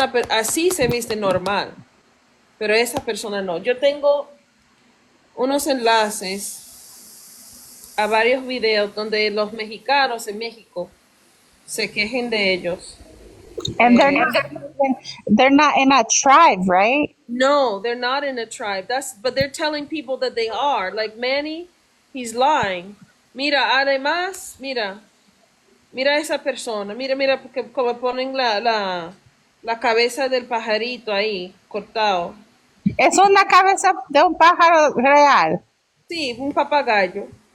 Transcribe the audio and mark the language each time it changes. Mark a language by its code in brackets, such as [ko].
[es] Así se viste normal, pero esa persona no. Yo tengo unos enlaces a varios videos donde los mexicanos en México se quejen de ellos. [en] And Eh, they're not in a tribe, right? no, they're not in a tribe. But they're telling people that they are. Like Manny, he's lying. [es] Mira, además, mira a esa persona, mira, porque como ponen la cabeza del pajarito ahí, cortado. Es una cabeza de un pájaro real. Sí, un papagayo.